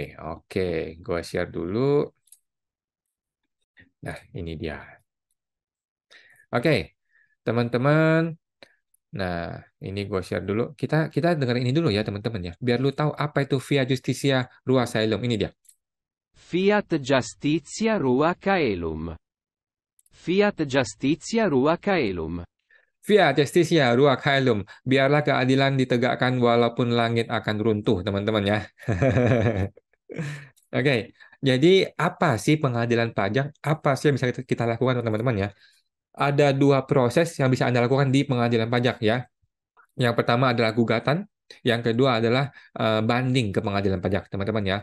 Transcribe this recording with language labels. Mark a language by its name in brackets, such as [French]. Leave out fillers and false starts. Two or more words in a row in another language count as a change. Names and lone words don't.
[Indonesian] Oke, gue share dulu. Nah, ini dia. Oke, teman-teman. Nah, ini gue share dulu. Kita kita dengerin ini dulu ya, teman-teman ya. Biar lu tahu apa itu [Latin] Via Justitia Rua Caelum. [Indonesian] Ini dia. [Latin] Fiat Justitia Rua Caelum. Fiat Justitia Rua Caelum. Via Justitia Rua Caelum. [Indonesian] Biarlah keadilan ditegakkan walaupun langit akan runtuh, teman-teman ya. Oke, jadi apa sih pengadilan pajak? Apa sih yang bisa kita lakukan, teman-teman ya? Ada dua proses yang bisa Anda lakukan di pengadilan pajak ya. Yang pertama adalah gugatan, yang kedua adalah banding ke pengadilan pajak, teman-teman ya.